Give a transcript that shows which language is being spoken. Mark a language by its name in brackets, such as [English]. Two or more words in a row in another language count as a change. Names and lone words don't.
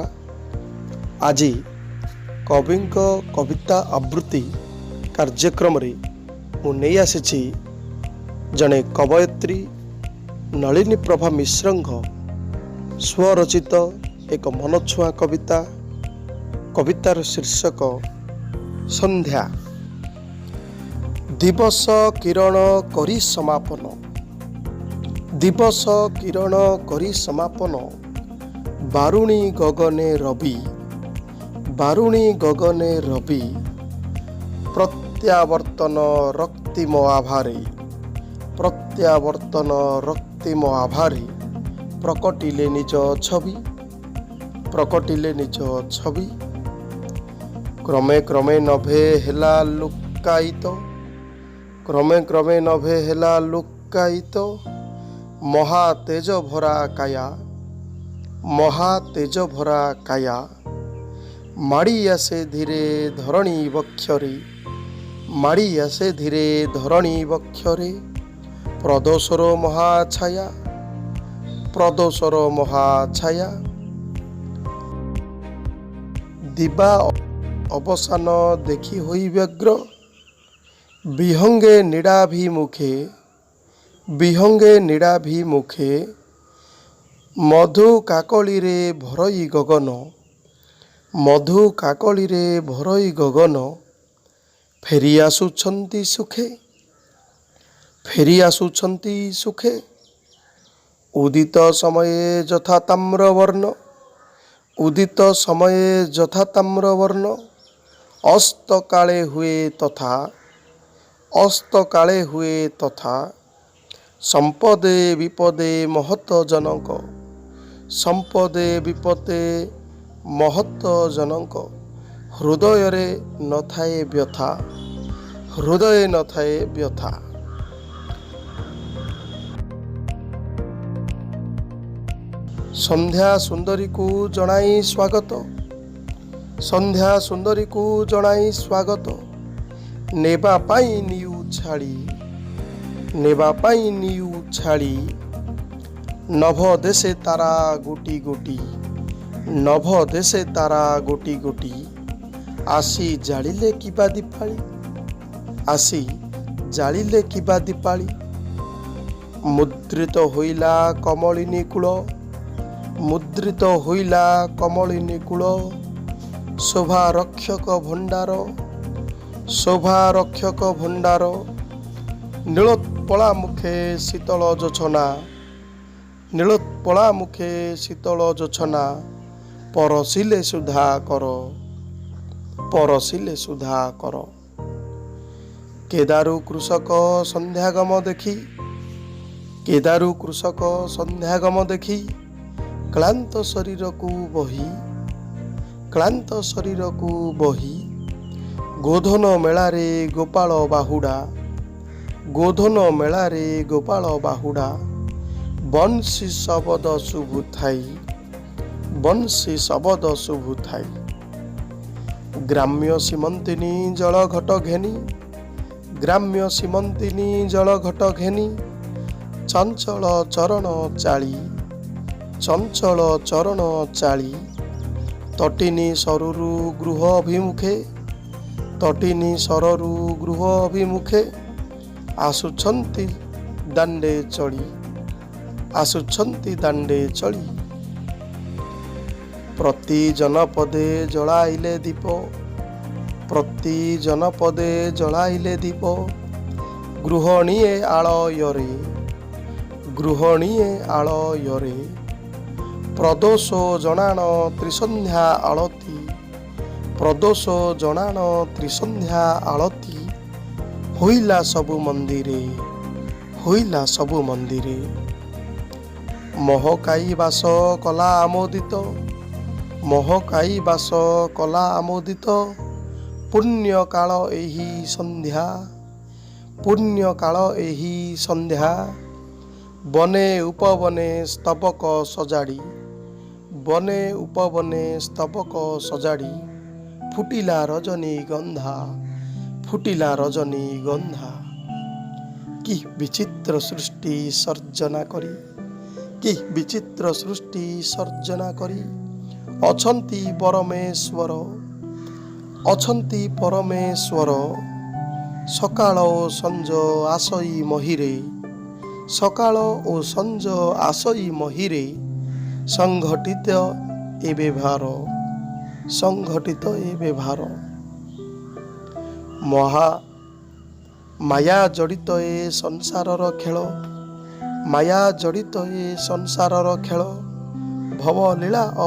[Odia] ଆଜ କବି କବିତା ଆବୃତ୍ତି କାର୍ଯ୍ୟକ୍ରମ ମୁ ନହିଁ ଆସି ଜଡ଼େ କବୟିତ୍ରୀ ନଳିନୀ ପ୍ରଭା ମିଶ୍ର ସ୍ୱରଚିତ ଏକ ମନଛୁଆ କବିତା। କବିତାର ଶୀର୍ଷକ ସନ୍ଧ୍ୟା। ଦିବସ କିରଣ କରି ସମାପନ, ଦିବସ କିରଣ କରି ସମାପନ, ବାରୁଣୀ ଗଗନେ ରବି, ବାରୁଣୀ ଗଗନେ ରବି, ପ୍ରତ୍ୟାବର୍ତ୍ତନ ରକ୍ତିମ ଆଭାରେ, ପ୍ରତ୍ୟାବର୍ତ୍ତନ ରକ୍ତିମ ଆଭାରେ, ପ୍ରକଟିଲେ ନିଜ ଛବି, ପ୍ରକଟିଲେ ନିଜ ଛବି। କ୍ରମେ କ୍ରମେ ନଭେ ହେଲା ଲୁକ୍କାୟିତ, କ୍ରମେ କ୍ରମେ ନଭେ ହେଲା ଲୁକ୍କାୟିତ, ମହାତେଜ ଭରା କାୟା, ମହାତେଜ ଭରା କାୟା, ମାଡ଼ି ଆସେ ଧୀରେ ଧରଣୀ ବକ୍ଷରେ, ମାଡ଼ି ଆସେ ଧୀରେ ଧରଣୀ ବକ୍ଷରେ, ପ୍ରଦୋଷର ମହାଛାୟା, ପ୍ରଦୋଷର ମହାଛାୟା। ଦିବା ଅବସାନ ଦେଖି ହୋଇ ବ୍ୟଗ୍ର, ବିହଙ୍ଗେ ନୀଡ଼ାଭିମୁଖେ, ବିହଙ୍ଗେ ନୀଡ଼ାଭିମୁଖେ, ମଧୁ କାକଳି ରେ ଭରଇ ଗଗନ, ମଧୁ କାକଳି ରେ ଭରଇ ଗଗନ, ଫେରି ଆସୁଛନ୍ତି ସୁଖେ, ଫେରି ଆସୁଛନ୍ତି ସୁଖେ। ଉଦିତ ସମୟେ ଯଥା ତାମ୍ରବର୍ଣ୍ଣ, ଉଦିତ ସମୟେ ଯଥା ତାମ୍ରବର୍ଣ୍ଣ, ଅସ୍ତ କାଳେ ହୁଏ ତଥା, ଅସ୍ତ କାଳେ ହୁଏ ତଥା, ସମ୍ପଦେ ବିପଦେ ମହତ ଜନକ, ସମ୍ପଦେ ବିପଦେ ମହତ ଜନକ, ହୃଦୟ ରେ ନ ଥାଏ ବ୍ୟଥା, ହୃଦୟ ନ ଥାଏ ବ୍ୟଥା। ସନ୍ଧ୍ୟା ସୁନ୍ଦରୀ କୁ ଜଣାଇ ସ୍ୱାଗତ, ସନ୍ଧ୍ୟା ସୁନ୍ଦରୀ କୁ ଜଣାଇ ସ୍ୱାଗତ, ନେବା ପାଇଁ ନିୟୁ ଛାଡ଼ି, ନେବା ପାଇଁ ନିୟୁ ଛାଡ଼ି, ନଭ ଦେଶେ ତାରା ଗୋଟି ଗୋଟି, ନଭ ଦେଶେ ତାରା ଗୋଟି ଗୋଟି, ଆସି ଜାଳିଲେ କିବା ଦୀପାଳି, ଆସି ଜାଳିଲେ କିବା ଦୀପାଳି। ମୁଦ୍ରିତ ହୋଇଲା କମଳିନୀ କୂଳ, ମୁଦ୍ରିତ ହୋଇଲା କମଳିନୀ କୂଳ, ଶୋଭା ରକ୍ଷକ ଭଣ୍ଡାର, ଶୋଭା ରକ୍ଷକ ଭଣ୍ଡାର, ନୀଳୋତ୍ପଳା ମୁଖେ ଶୀତଳ ଜୋଛନା, ନୀଳୋତ୍ପଳା ମୁଖେ ଶୀତଳ ଜୋଛନା, ପରସିଲେ ସୁଧା କର, ପରସିଲେ ସୁଧା କର। କେଦାରୁ କୃଷକ ସନ୍ଧ୍ୟାଗମ ଦେଖି, କେଦାରୁ କୃଷକ ସନ୍ଧ୍ୟାଗମ ଦେଖି, କ୍ଳାନ୍ତ ଶରୀର କୁ ବହି, କ୍ଳାନ୍ତ ଶରୀର କୁ ବହି, ଗୋଧନ ମେଳାରେ ଗୋପାଳ ବାହୁଡ଼ା, ଗୋଧନ ମେଳାରେ ଗୋପାଳ ବାହୁଡ଼ା, ବଂଶୀ ଶବଦ ଶୁଭୁଥାଇ, ବଂଶୀ ଶବଦ ଶୁଭୁଥାଇ। ଗ୍ରାମ୍ୟ ସୀମନ୍ତିନୀ ଜଳ ଘଟ ଘେନି, ଗ୍ରାମ୍ୟ ସୀମନ୍ତିନୀ ଜଳ ଘଟ ଘେନି, ଚଞ୍ଚଳ ଚରଣ ଚାଲି, ଚଞ୍ଚଳ ଚରଣ ଚାଲି, ତଟିନୀ ସରୁ ଗୃହ ଅଭିମୁଖେ, ତଟିନୀ ସରୁ ଗୃହ ଅଭିମୁଖେ, ଆସୁଛନ୍ତି ଦାଣ୍ଡେ ଚଲି, ଆସୁଛନ୍ତି ଦାଣ୍ଡେ ଚଲି। ପ୍ରତି ଜନପଦେ ଜଳାଇଲେ ଦୀପ, ପ୍ରତି ଜନପଦେ ଜଳାଇଲେ ଦୀପ, ଗୃହିଣୀଏ ଆଳୟରେ, ଗୃହିଣୀଏ ଆଳୟରେ, ପ୍ରଦୋଷ ଜଣାଣ ତ୍ରିସନ୍ଧ୍ୟା ଆଳତି, ପ୍ରଦୋଷ ଜଣାଣ ତ୍ରିସନ୍ଧ୍ୟା ଆଳତି, ହୋଇଲା ସବୁ ମନ୍ଦିରେ, ହୋଇଲା ସବୁ ମନ୍ଦିରେ। ମହକାଇ ବାସ କଲା ଆମୋଦିତ, ମହକାଇ ବାସ କଲା ଆମୋଦିତ, ପୁଣ୍ୟ କାଳ ଏହି ସନ୍ଧ୍ୟା, ପୁଣ୍ୟ କାଳ ଏହି ସନ୍ଧ୍ୟା, ବନେ ଉପବନେ ସ୍ତବକ ସଜାଡ଼ି, ବନେ ଉପବନେ ସ୍ତବକ ସଜାଡ଼ି, ଫୁଟିଲା ରଜନୀ ଗନ୍ଧା, ଫୁଟିଲା ରଜନୀ ଗନ୍ଧା। କି ବିଚିତ୍ର ସୃଷ୍ଟି ସର୍ଜନା କରି, କି ବିଚିତ୍ର ସୃଷ୍ଟି ସର୍ଜନା କରି ଅଛନ୍ତି ପରମେଶ୍ୱର ସକାଳ ଓ ସଞ୍ଜ ଆସଇ ମହିରେ ସଂଘଟିତ ଏ ବ୍ୟବହାର ମାୟା ଜଡ଼ିତ ଏ ସଂସାରର ଖେଳ ଭବଲୀଳା